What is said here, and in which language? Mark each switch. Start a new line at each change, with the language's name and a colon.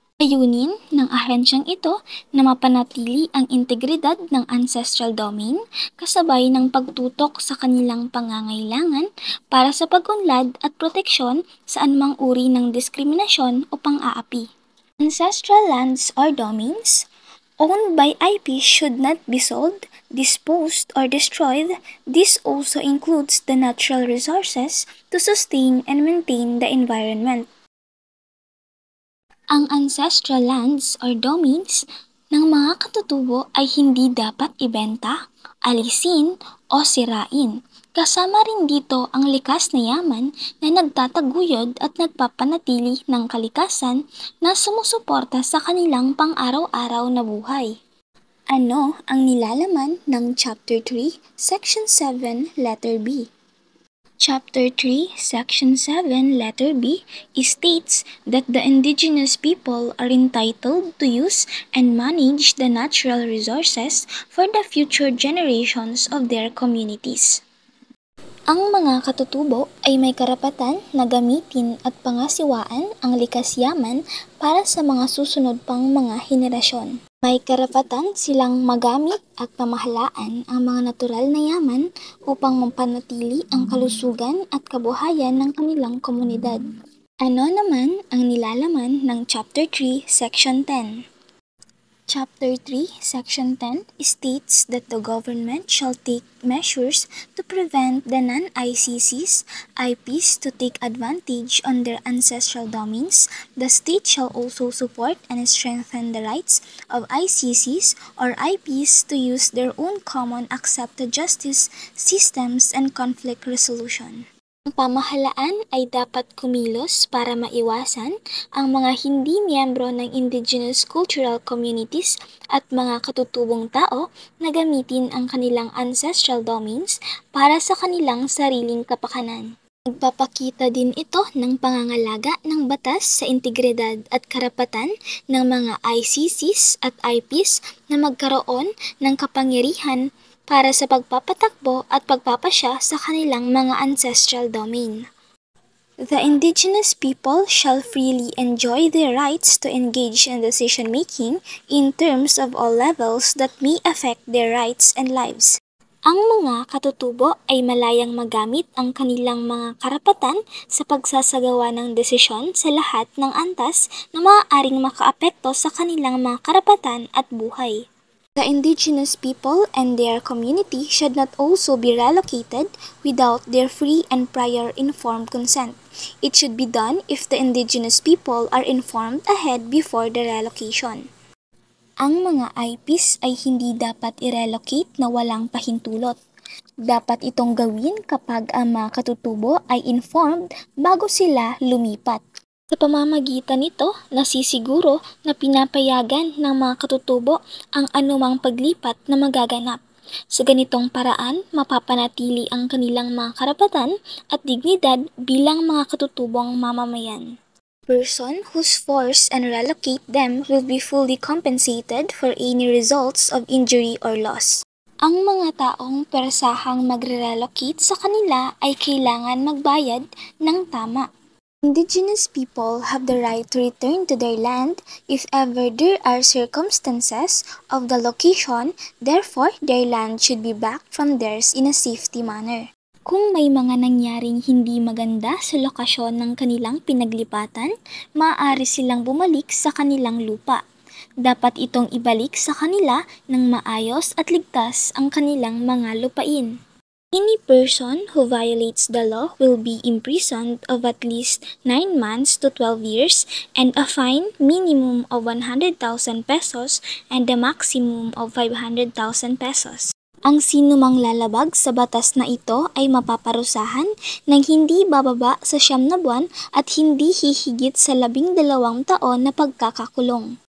Filipino: Layunin ng ahensyang ito na mapanatili ang integridad ng ancestral domain kasabay ng pagtutok sa kanilang pangangailangan para sa pag-unlad at proteksyon sa anumang uri ng diskriminasyon o pang-aapi.
English: Ancestral lands or domains owned by IP should not be sold, disposed, or destroyed. This also includes the natural resources to sustain and maintain the environment.
Filipino: Ang ancestral lands or domains ng mga katutubo ay hindi dapat ibenta, alisin, o sirain. Kasama rin dito ang likas na yaman na nagtataguyod at nagpapanatili ng kalikasan na sumusuporta sa kanilang pang-araw-araw na buhay. Ano ang nilalaman ng Chapter 3, Section 7, Letter B?
English: Chapter 3, Section 7, Letter B states that the indigenous people are entitled to use and manage the natural resources for the future generations of their communities.
Filipino: Ang mga katutubo ay may karapatan na gamitin at pangasiwaan ang likas yaman para sa mga susunod pang mga henerasyon. May karapatan silang magamit at pamahalaan ang mga natural na yaman upang mapanatili ang kalusugan at kabuhayan ng kanilang komunidad. Ano naman ang nilalaman ng Chapter 3, Section 10?
English: Chapter 3, Section 10 states that the government shall take measures to prevent the non-ICCs, IPs to take advantage on their ancestral domains. The state shall also support and strengthen the rights of ICCs or IPs to use their own common accepted justice systems and conflict resolution.
Filipino: Ang pamahalaan ay dapat kumilos para maiwasan ang mga hindi miyembro ng indigenous cultural communities at mga katutubong tao na gamitin ang kanilang ancestral domains para sa kanilang sariling kapakanan. Nagpapakita din ito ng pangangalaga ng batas sa integridad at karapatan ng mga ICCs at IPs na magkaroon ng kapangyarihan para sa pagpapatakbo at pagpapasya sa kanilang mga ancestral domain.
English: The indigenous people shall freely enjoy their rights to engage in decision-making in terms of all levels that may affect their rights and lives.
Filipino: Ang mga katutubo ay malayang magamit ang kanilang mga karapatan sa pagsasagawa ng desisyon sa lahat ng antas na maaaring makaapekto sa kanilang mga karapatan at buhay.
English: The indigenous people and their community should not also be relocated without their free and prior informed consent. It should be done if the indigenous people are informed ahead before the relocation.
Filipino: Ang mga IPs ay hindi dapat i-relocate na walang pahintulot. Dapat itong gawin kapag ang mga katutubo ay informed bago sila lumipat. Sa pamamagitan nito, nasisiguro na pinapayagan ng mga katutubo ang anumang paglipat na magaganap. Sa ganitong paraan, mapapanatili ang kanilang mga karapatan at dignidad bilang mga katutubong mamamayan.
English: Person whose force and relocate them will be fully compensated for any results of injury or loss.
Filipino: Ang mga taong persahang magre-relocate sa kanila ay kailangan magbayad ng tama.
English: Indigenous people have the right to return to their land if ever there are circumstances of the location, therefore their land should be back from theirs in a safety manner.
Filipino: Kung may mga nangyaring hindi maganda sa lokasyon ng kanilang pinaglipatan, maaari silang bumalik sa kanilang lupa. Dapat itong ibalik sa kanila ng maayos at ligtas ang kanilang mga lupain.
English: Any person who violates the law will be imprisoned of at least 9 months to 12 years and a fine minimum of 100,000 pesos and a maximum of 500,000 pesos.
Filipino: Ang sinumang lalabag sa batas na ito ay mapaparusahan ng hindi bababa sa 9 na buwan at hindi hihigit sa 12 taon na pagkakakulong.